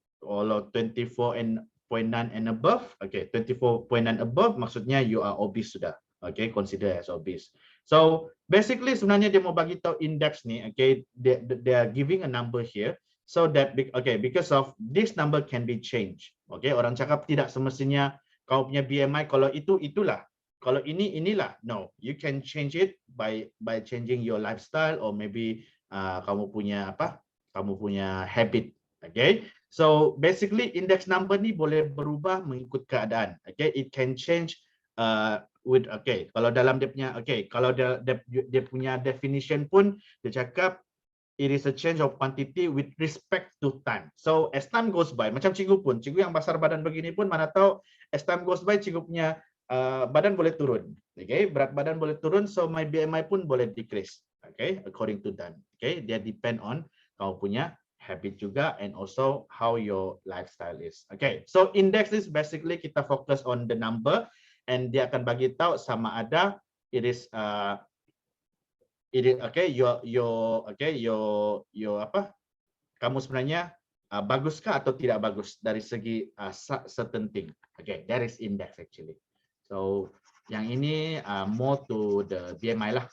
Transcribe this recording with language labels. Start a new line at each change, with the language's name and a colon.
English: Kalau 24.9 and above, okay, 24.9 above
Malay: maksudnya
English: you are obese sudah. Okay, consider as obese. So basically
Malay: sebenarnya dia mau bagi tahu index ni,
English: okay, they are giving a number here. So that because of this number can be changed.
Malay: Okay, orang cakap tidak semestinya kau punya BMI kalau itulah. Kalau inilah.
English: No, you can change it by changing your lifestyle or maybe
Malay: kamu punya
English: habit. Okay, so basically index number
Malay: ni boleh berubah mengikut keadaan.
English: Okay, it can change okay,
Malay: kalau dalam dia punya,
English: okay,
Malay: kalau dia punya definition pun dia cakap
English: it is a change of quantity with respect to time. So as time goes by,
Malay: macam cikgu pun, cikgu yang besar badan begini pun mana tahu
English: as time goes by
Malay: cikgu punya badan boleh turun, okay, berat badan boleh turun,
English: so my BMI
Malay: pun boleh decrease, okay,
English: according to that,
Malay: okay, dia depend on kau punya habit juga
English: and also how your lifestyle is.
Malay: Okay,
English: so index is basically
Malay: kita fokus
English: on the number and
Malay: dia akan bagi tahu sama ada it is okay, your apa, kamu sebenarnya baguskah atau tidak bagus dari segi certain thing.
English: Okay, that is index actually. So
Malay: yang ini
English: more to the BMI lah.